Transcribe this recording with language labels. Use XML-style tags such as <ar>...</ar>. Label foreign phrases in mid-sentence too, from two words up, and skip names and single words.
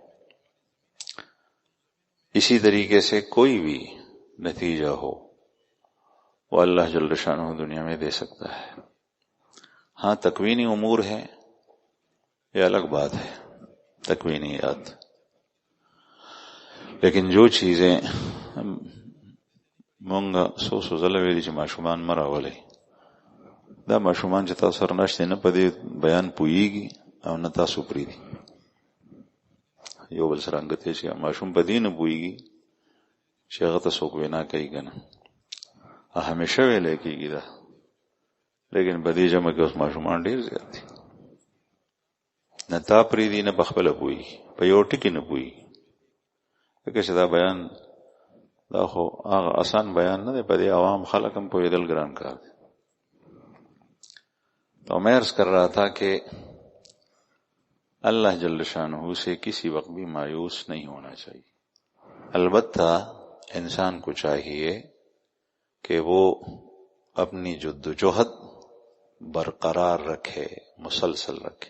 <ur>اسی طریقے سے کوئی بھی نتیجہ ہو وہ اللہ جل شانہ دنیا میں دے سکتا ہے۔ ہاں تکوینی امور ہے، یہ الگ بات ہے، تکوینیات، لیکن جو چیزیں</ur> <ps>مونږ سو زله ویلي چې ماشومان مه راولئ، دا ماشومان چې تاسو سره نشته نه په دې بیان پوهیږي او نه تاسو پرېږدي، یو بل سره انګتې چې ماشوم په دې نه پوهیږي چې هغه ته څوک وینا کوي که نه، همیشه ویلی کېږي دا، لیکن په دې جمع کې اوس ماشومان ډېر زیات دي، نه تا پرېږدي نه په خپله پوهیږي، په یو ټکي نه پوهیږي، ځکه چې دا بیان دا خو هغه آسان بیان نه دی، په دې عوام خلق هم پوهېدل ګران کار دی۔</ps> <ur>تو میں عرض کر رہا تھا کہ اللہ جل شانہ سے کسی وقت بھی مایوس نہیں ہونا چاہیے۔ البتہ انسان کو چاہیے کہ وہ اپنی جدوجہد برقرار رکھے، مسلسل رکھے۔</ur>